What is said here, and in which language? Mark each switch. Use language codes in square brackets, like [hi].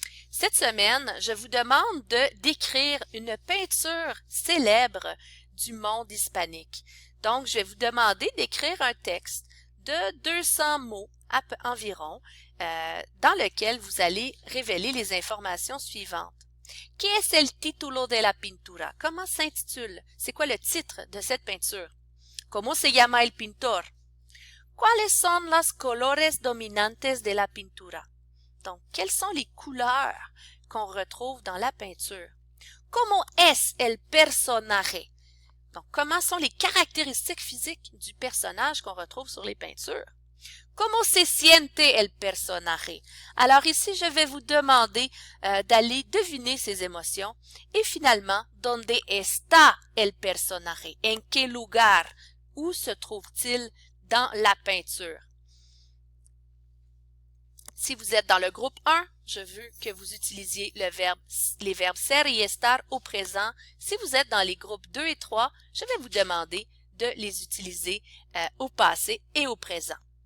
[fr] Cette semaine, je vous demande de décrire une peinture célèbre du monde hispanique. Donc, je vais vous demander d'écrire un texte de 200 mots environ, dans lequel vous allez révéler les informations suivantes. [es] ¿Qué es el título de la pintura? [fr] Comment s'intitule? C'est quoi le titre de cette peinture? [es] ¿Cómo se llama el pintor? ¿Cuáles son los colores dominantes de la pintura? [fr] Donc, quelles sont les couleurs qu'on retrouve dans la peinture? [es] ¿Cómo es el personaje? [fr] Donc, comment sont les caractéristiques physiques du personnage qu'on retrouve sur les peintures? [es] ¿Cómo se siente el personaje? [fr] Alors ici, je vais vous demander d'aller deviner ces émotions. Et finalement, [es] ¿dónde está el personaje? En quel lugar? [fr] Où se trouve-t-il dans la peinture? Si vous êtes dans le groupe 1, je veux que vous utilisiez les verbes ser et estar au présent. Si vous êtes dans les groupes 2 et 3, je vais vous demander de les utiliser au passé et au présent.